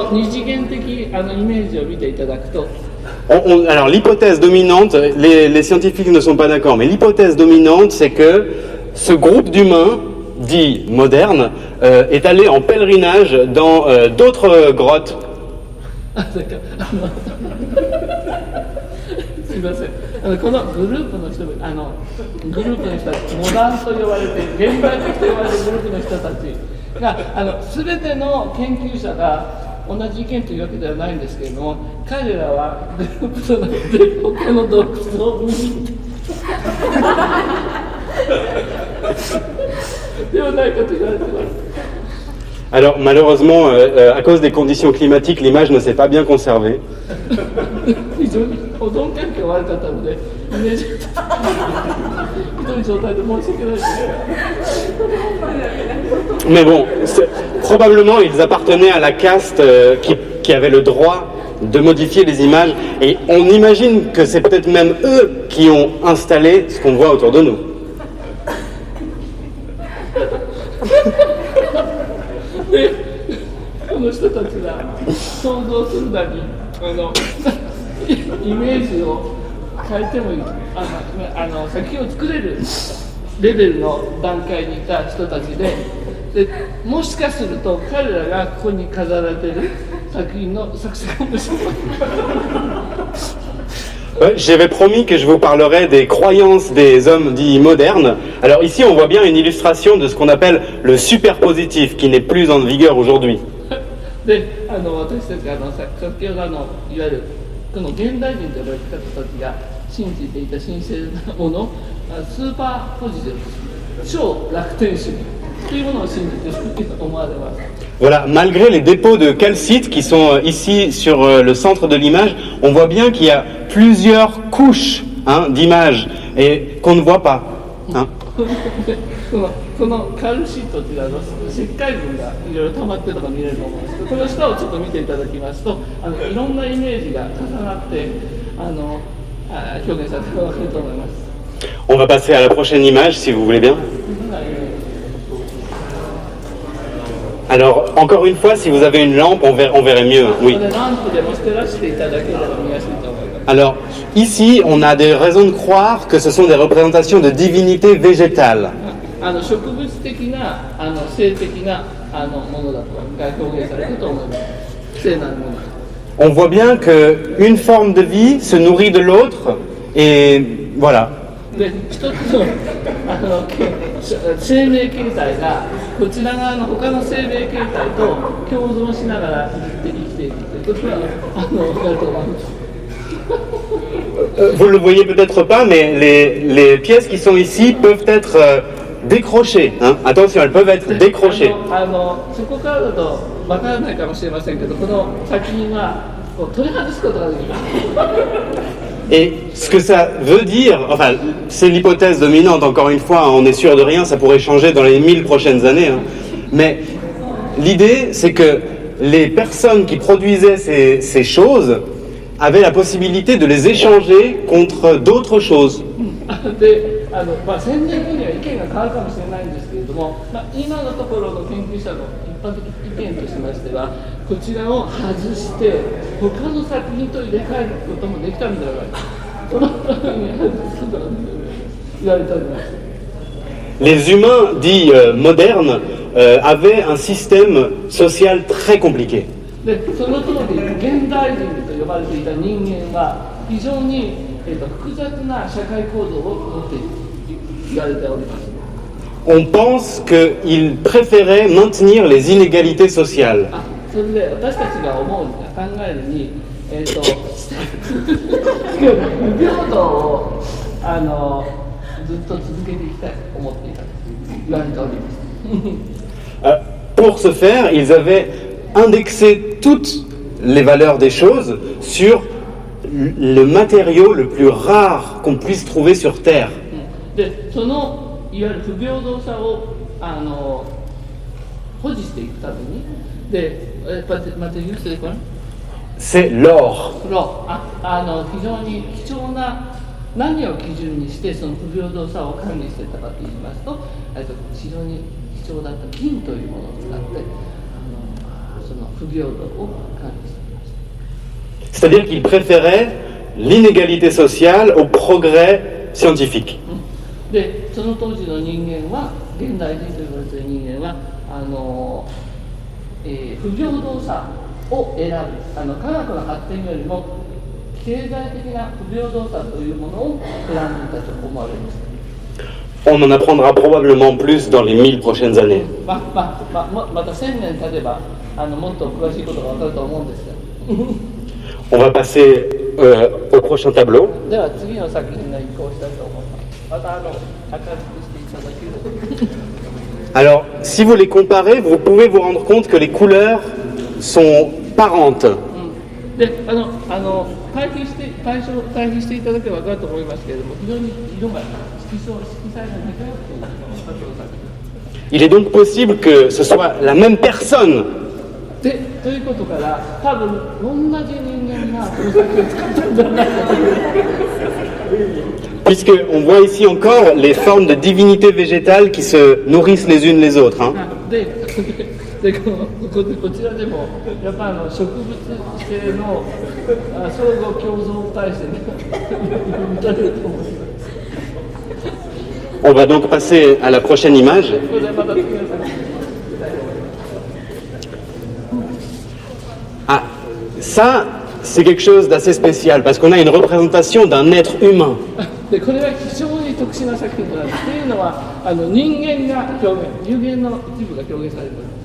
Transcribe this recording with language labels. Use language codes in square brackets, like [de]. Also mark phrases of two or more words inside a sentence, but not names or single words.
[fr] Alors l'hypothèse dominante, les scientifiques ne sont pas d'accord, mais l'hypothèse dominante, c'est que ce groupe d'humains dit moderne est allé en pèlerinage dans d'autres grottes. [ja] すみません。このグループの人たち、モダンと呼ばれて現代的と呼ばれるグループの人たちが全ての研究者が同じ意見というわけではないんですけれども、彼らはグループとなって他の洞窟を見に行ってではないかと言われてます。 [fr] Alors malheureusement, à cause des conditions climatiques, l'image ne s'est pas bien conservée. [ja] 非常に保存環境悪かったので、イメージひどい状態で申し訳ないです。 [fr] Mais bon, probablement ils appartenaient à la caste qui avait le droit de modifier les images, et on imagine que c'est peut-être même eux qui ont installé ce qu'on voit autour de nous. [ja] で、この人たちが想像するなり、イメージを変えてもいい、作品を作れるレベルの段階にいた人たちで、もしかすると彼らがここに飾られている作品の作者かもしれない。 [fr] Ouais, j'avais promis que je vous parlerais des croyances des hommes dits modernes. Alors ici, on voit bien une illustration de ce qu'on appelle le superpositif, qui n'est plus en vigueur aujourd'hui. [ja] で、私たちが先ほどいわゆるこの現代人と呼ばれた人たちが信じていた神聖なもの、スーパーポジティブ、超楽天主義というものを信じていると思われます。 [fr] Voilà, malgré les dépôts de calcite qui sont ici sur le centre de l'image, on voit bien qu'il y a plusieurs couches d'images et qu'on ne voit pas. [ja] このカルシートという石灰分がいろいろ溜まっているのが見れると思うんですけど、この下をちょっと見ていただきますと、いろんなイメージが重なって表現されていると思います。 [fr] On va passer à la prochaine image si vous voulez bien. Alors, encore une fois, si vous avez une lampe, on verrait mieux. Oui. Alors, ici, on a des raisons de croire que ce sont des représentations de divinités végétales. On voit bien qu'une forme de vie se nourrit de l'autre, et voilà. [ja] で、一つの生命形態がこちら側の他の生命形態と共存しながら生きていくということはやると思います。 [fr] Vous ne le voyez peut-être pas, mais les pièces qui sont ici peuvent être décrochées. Attention, elles peuvent être décrochées. [ja] そこからだとわからないかもしれませんけど、この作品はこう取り外すことができます。 [fr] Et ce que ça veut dire, enfin, c'est l'hypothèse dominante, encore une fois, on n'est sûr de rien, ça pourrait changer dans les 1000 prochaines années. Mais l'idée, c'est que les personnes qui produisaient ces choses avaient la possibilité de les échanger contre d'autres choses. [ja] で、1000年後には意見が変わるかもしれないんですけれども、今のところの研究者の一般的意見としましては、こちらを外して他の作品と入れ替えることもできたんではないか、そのために外すことが言われております。 [fr] Les humains dits modernes avaient un système social très compliqué. [ja] で、その通り現代人と呼ばれていた人間は非常に複雑な社会構造を持っていると言われております。 [fr] On pense qu'ils préféraient maintenir les inégalités sociales. [ja] それで私たちが思う考えるに、不平等をずっと続けていきたいと思っていたと言われております。 [fr] Pour ce faire, ils avaient indexé toutes les valeurs des choses sur le matériau le plus rare qu'on puisse trouver sur Terre. [ja] で、そのいわゆる不平等さを保持していくために、で、 [fr] C'est l'or. [ja] 非常に貴重な何を基準にしてその不平等さを管理していたかといいますと、非常に貴重だった金というものを使ってその不平等を管理していました。 [fr] C'est-à-dire qu'ils préféraient l'inégalité sociale au progrès scientifique. [ja] で、その当時の人間は、現代人と言われている人間は不平等さを選ぶ、科学の発展よりも経済的な不平等さというものを選んでいたと思われます。 [fr] On en apprendra probablement plus dans les 1000 prochaines années. [ja] また1000年経てばもっと詳しいことが分かると思うんですが。 [fr] On va passer au prochain tableau. [ja] では次の作品に移行したいと思います。また明るくしていただきます。ただける。 [fr] Alors, si vous les comparez, vous pouvez vous rendre compte que les couleurs sont parentes. [ja] で対比していただければ分かると思いますけれども、非常に色が色彩が似たような作品。 [fr] Il est donc possible que ce soit la même personne. [ja] で、ということから、多分同じ人間がこの作品を作ったんじゃないかという。 [fr] Puisqu'on voit ici encore les formes de divinités végétales qui se nourrissent les unes les autres. Hein. [ja] でこちらでもやっぱ植物性の相互共存体制に見られると思います。 [fr] On va donc passer à la prochaine image. [ja] これでまた次の作品。 [fr] Ah, ça, c'est quelque chose d'assez spécial parce qu'on a une représentation d'un être humain. [ja] でこれは非常に特殊な作品なんです。というのは人間が表現、有限の一部が表現されています。